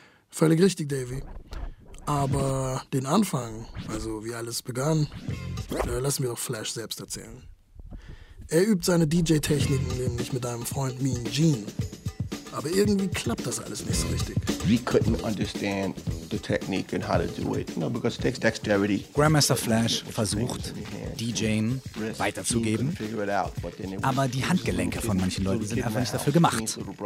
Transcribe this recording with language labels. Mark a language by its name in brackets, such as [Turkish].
[German] Völlig richtig, Davy. Aber den Anfang, also wie alles begann, lassen wir auch Flash selbst erzählen. Er übt seine DJ-Techniken nämlich mit einem Freund Mean Gene. Aber irgendwie klappt das alles nicht so richtig. [English] We couldn't understand the technique and how to do it, you know, because it takes dexterity. [German] Grandmaster Flash versucht, DJing weiterzugeben, aber die Handgelenke von manchen Leuten sind einfach nicht dafür gemacht.